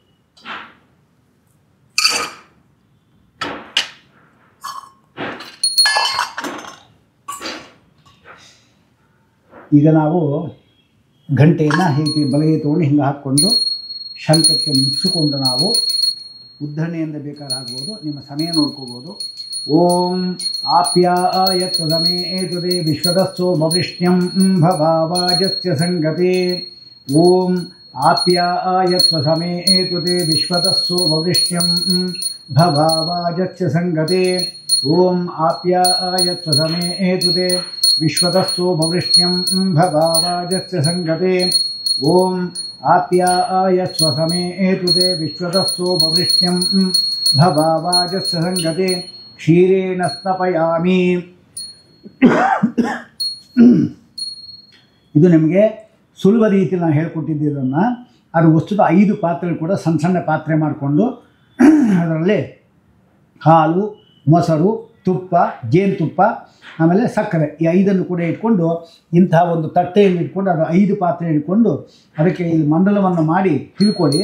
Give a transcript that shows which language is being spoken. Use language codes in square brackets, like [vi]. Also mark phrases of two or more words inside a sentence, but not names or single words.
[kn] ಈಗ ನಾವು ಗಂಟೆಯನ್ನು ಹೀಗೆ ಬಲಗೆ ತೊಗೊಂಡು ಹಿಂಗೆ ಹಾಕ್ಕೊಂಡು ಶಂಖಕ್ಕೆ ಮುಗಿಸಿಕೊಂಡು ನಾವು ಉದ್ಧರಣೆಯಿಂದ ಬೇಕಾದ್ರೆ ಆಗ್ಬೋದು, ನಿಮ್ಮ ಸಮಯ ನೋಡ್ಕೋಬೋದು. [sa] ಓಂ ಆಪ್ಯಾಯತ್ ಸಮೇ ಏತುದೇ ವಿಶ್ವದಸ್ಸೋ ಭವಿಷ್ಯಂ ಭವಾವಾಜಸ್ಯ ಸಂಗತೆ. ಓಂ ಆಪ್ಯಾಯತ್ ಸಮೇ ಏತುದೇ ವಿಶ್ವದಸ್ಸೋ ಭವಿಷ್ಯಂ ಭವಾವಾಜಸ್ಯ ಸಂಗತೆ. ಓಂ ಆಪ್ಯಾಯತ್ ಸಮೇ ಏತುದೇ ವಿಶ್ವದಸ್ಸೋ ಭವಿಷ್ಯಂ ಭವಾವಾಜಸ್ಯ ಸಂಗತೆ. ಓಂ ಆಪ್ಯಾಯತ್ ಸಮೇ ಏತುದೇ ವಿಶ್ವದಸ್ಸೋ ಭವಿಷ್ಯಂ ಭವಾವಾಜಸ್ಯ ಸಂಗತೆ. ಕ್ಷೀರೇಣ ಸ್ನಪಯಾಮಿ. [kn] ಇದು ನಿಮಗೆ ಸುಲಭ ರೀತಿಯಲ್ಲಿ ನಾನು ಹೇಳ್ಕೊಟ್ಟಿದ್ದನ್ನು. ಅದು ವಸ್ತುದ 5 ಪಾತ್ರೆಗಳು ಕೂಡ ಸಣ್ಣ ಸಣ್ಣ ಪಾತ್ರೆ ಮಾಡಿಕೊಂಡು ಅದರಲ್ಲಿ ಹಾಲು, ಮೊಸರು, ತುಪ್ಪ, ಜೇನುತುಪ್ಪ, ಆಮೇಲೆ ಸಕ್ಕರೆ, ಈ 5 ಕೂಡ ಇಟ್ಕೊಂಡು ಇಂತಹ ಒಂದು ತಟ್ಟೆಯಲ್ಲಿ ಇಟ್ಕೊಂಡು ಅದು 5 ಪಾತ್ರೆ ಇಟ್ಕೊಂಡು ಅದಕ್ಕೆ ಇಲ್ಲಿ ಮಂಡಲವನ್ನು ಮಾಡಿ ತಿಳ್ಕೊಳ್ಳಿ.